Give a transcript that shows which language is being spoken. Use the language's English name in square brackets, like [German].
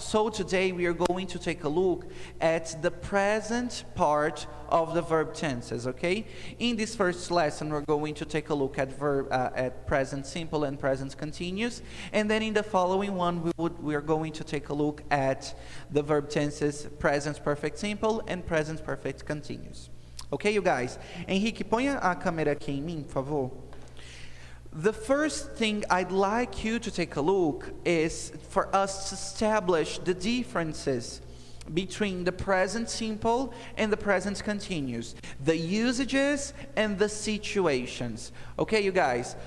[English] So today we are going to take a look at the present part of the verb tenses, okay? In this first lesson, we're going to take a look at present simple and present continuous, and then in the following one, we are going to take a look at the verb tenses present perfect simple and present perfect continuous. Okay, you guys? [Portuguese] Henrique, ponha a câmera aqui em mim, por favor. [English] The first thing I'd like you to take a look is for us to establish the differences between the present simple and the present continuous, the usages and the situations. Okay, you guys?